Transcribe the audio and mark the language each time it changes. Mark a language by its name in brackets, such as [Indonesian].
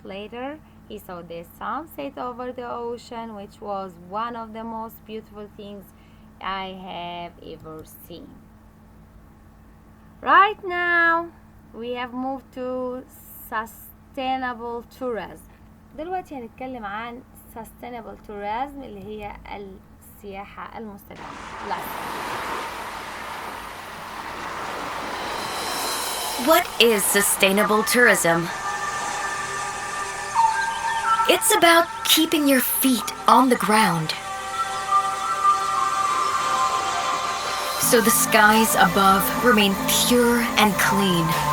[English] Later he saw the sunset over the ocean, which was one of the most beautiful things I have ever seen. Right now we have moved to sustainable tourism. [Arabic] دلوقتي هنتكلم عن sustainable tourism اللي هي السياحة المستدامة. [English] What is sustainable tourism? It's about keeping your feet on the ground, so the skies above remain pure and clean.